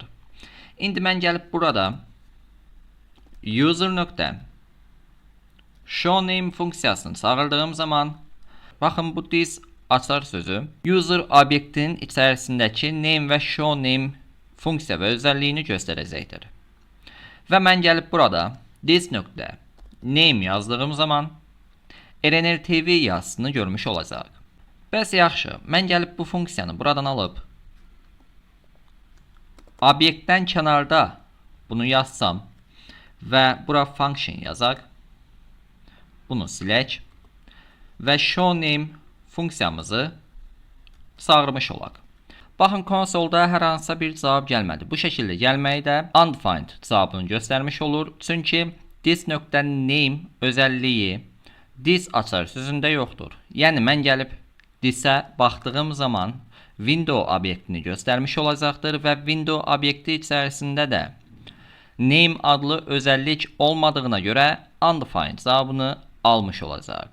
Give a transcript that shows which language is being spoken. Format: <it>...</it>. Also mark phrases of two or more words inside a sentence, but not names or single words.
<az>İndi mən gəlib burada user.showName funksiyasını çağırdığım zaman baxın bu this açar sözü user obyektinin içərisindəki name və showName funksiya və özəlliyini göstərəcəkdir. Və mən gəlib burada this.name yazdığım zaman RNLTV yazısını görmüş olacaq. Bəs yaxşı, mən gəlib bu funksiyanı buradan alıb obyektdən kənarda bunu yazsam və bura function yazaq, bunu silək və showName funksiyamızı çağırmış olaq. Baxın, konsolda hər hansısa bir cavab gəlmədi. Bu şəkildə gəlməyi də undefined cavabını göstərmiş olur. Çünki this.name özəlliyi this açar sözündə yoxdur. Yəni mən gəlib this'ə baxdığım zaman window obyektini göstərmiş olacaqdır və window obyekti içərisində də name adlı özəllik olmadığına görə undefined cavabını almış olacaq.</az>